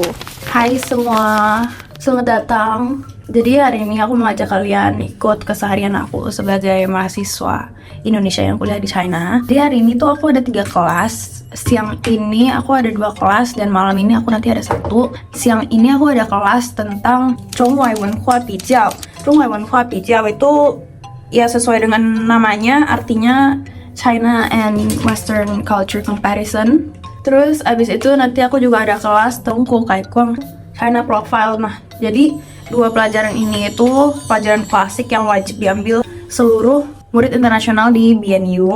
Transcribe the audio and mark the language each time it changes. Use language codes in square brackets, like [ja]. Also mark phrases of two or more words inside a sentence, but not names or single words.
[id] Hai semua, selamat datang. Jadi hari ini aku mengajak kalian ikut keseharian aku sebagai mahasiswa Indonesia yang kuliah di China. Jadi hari ini tuh aku ada 3 kelas. Siang ini aku ada 2 kelas dan malam ini aku nanti ada 1. Siang ini aku ada kelas tentang [zh] 中外文化比较. 中外文化比较 [id] itu ya sesuai dengan namanya, artinya [en] China and Western Culture Comparison. [id] Terus abis itu nanti aku juga ada kelas tentang Kaikuang [en] China Profile. [id] Nah, jadi 2 pelajaran ini itu pelajaran klasik yang wajib diambil seluruh murid internasional di BNU.